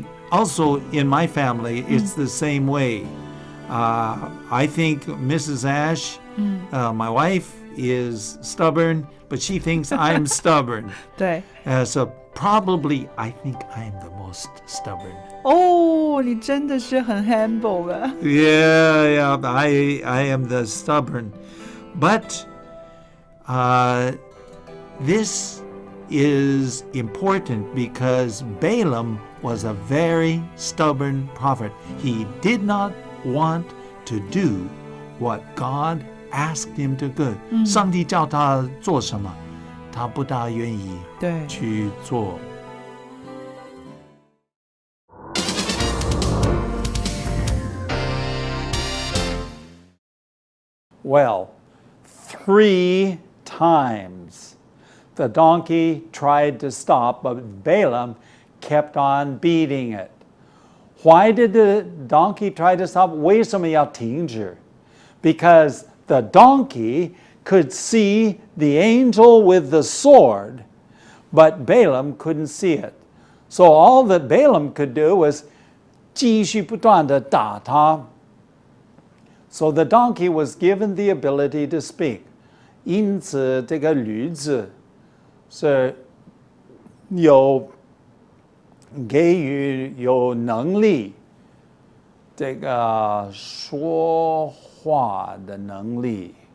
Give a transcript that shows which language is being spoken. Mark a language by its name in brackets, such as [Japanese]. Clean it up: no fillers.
[English] Also, in my family, it's the same way. I think Mrs. Ash, my wife, is stubborn, but she thinks I'm stubborn. [Chinese] 对。 [English] So probably I think I'm the most stubborn. [Chinese] 哦，你真的是很 humble 了。 [English] Yeah, I am the stubborn. But this is important because Balaam was a very stubborn prophet. He did not want to do what God asked him to do. [Chinese] 上帝叫他做什么，他不大愿意对去做。 [English] Well, 3 times the donkey tried to stop, but Balaam kept on beating it. Why did the donkey try to stop? [Chinese] 为什么要停止? [English] Because the donkey could see the angel with the sword, but Balaam couldn't see it. So all that Balaam could do was [Chinese] 继续不断地打他. [English] So the donkey was given the ability to speak. [Chinese] 因此这个驴子是给予有能力这个说话的能力.